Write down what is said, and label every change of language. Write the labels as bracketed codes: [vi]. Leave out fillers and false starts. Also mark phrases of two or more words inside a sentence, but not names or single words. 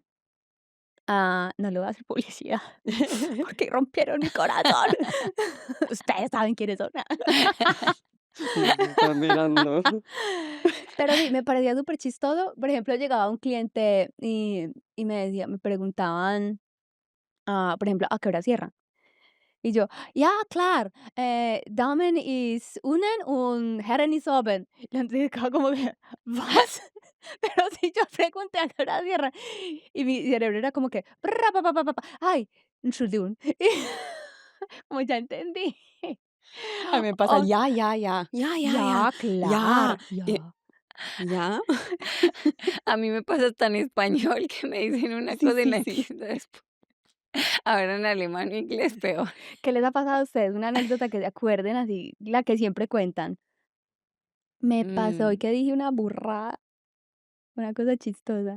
[es] Ah, no le voy a hacer publicidad porque rompieron mi corazón. Ustedes saben quiénes son. Nos están mirando. Pero sí, me parecía súper chistoso. Por ejemplo, llegaba un cliente y me preguntaban, por ejemplo, ¿a qué hora cierran? Y yo, [de] ja klar, Damen ist unten und Herren ist oben. [es] Y la gente quedaba como que, ¿was? Pero si yo pregunté a qué hora cierran. Y mi cerebro era como que, "Pra, pa, pa, pa, pa, pa, [de] ay, Entschuldigung". [es] Como ya entendí. A mí me pasa, Oh, ya, ya, ya, ya, ya, ya, [de] ya, klar, [es] ya. ya. ¿Ya? A mí me pasa tan español que me dicen una Sí, cosa y sí, la sí. entiendo después. Ahora en alemán o inglés peor. ¿Qué les ha pasado a ustedes? Una anécdota que se acuerden así, la que siempre cuentan. Me pasó y Mm, que dije una burrada, una cosa chistosa.